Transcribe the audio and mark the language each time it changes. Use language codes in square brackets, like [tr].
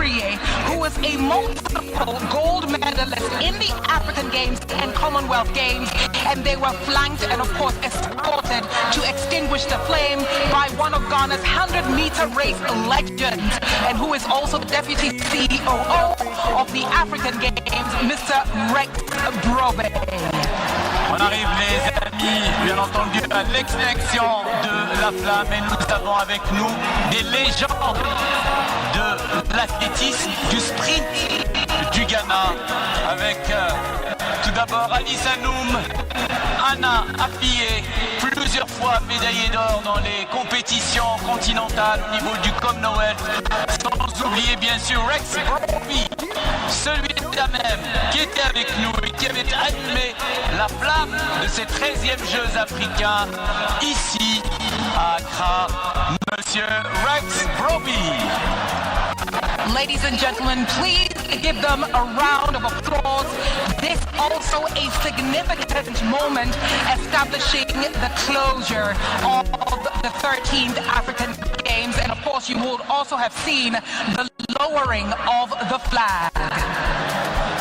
[en] Afriye, who is a multiple gold medalist in the African Games and Commonwealth Games, and they were flanked and of course escorted to extinguish the flame by one of Ghana's 100-meter race legends, and who is also the deputy COO of the African Games, Mr. Rex Brobe. [fr] On arrive les amis, bien entendu, à l'extinction de la flamme, et nous avons avec nous des légendes de l'athlétisme, du sprint du Ghana, avec tout d'abord Alice Anoum, Anna Afriye, plusieurs fois médaillée d'or dans les compétitions continentales au niveau du Commonwealth, sans oublier bien sûr Rex Brobe, celui-là même qui était avec nous et qui avait allumé la flamme de ces 13e Jeux africains ici à Accra, Monsieur Rex Brobe. [en] Ladies and gentlemen, please give them a round of applause. This also a significant moment establishing the closure of the 13th African Games, and of course you would also have seen the lowering of the flag.